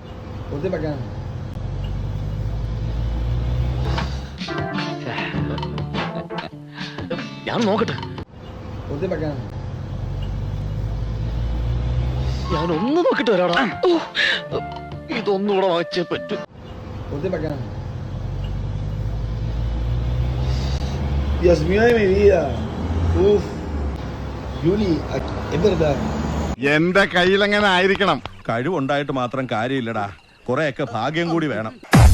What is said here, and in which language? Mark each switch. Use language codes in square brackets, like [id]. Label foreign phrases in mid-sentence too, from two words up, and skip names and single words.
[ml] ഞാൻ നോക്കട്ടെ. ഞാൻ ഒന്ന് നോക്കിട്ട് വരാടാ. ഇതൊന്നുകൂടെ വായിച്ചേ പറ്റൂ. [es] Dios mío de mi vida. Uf. Yuli, es verdad. [ml] എന്റെ കയ്യിലെങ്ങനെ ആയിരിക്കണം. കഴിവുണ്ടായിട്ട് മാത്രം കാര്യമില്ലടാ, കുറെയൊക്കെ ഭാഗ്യം കൂടി വേണം.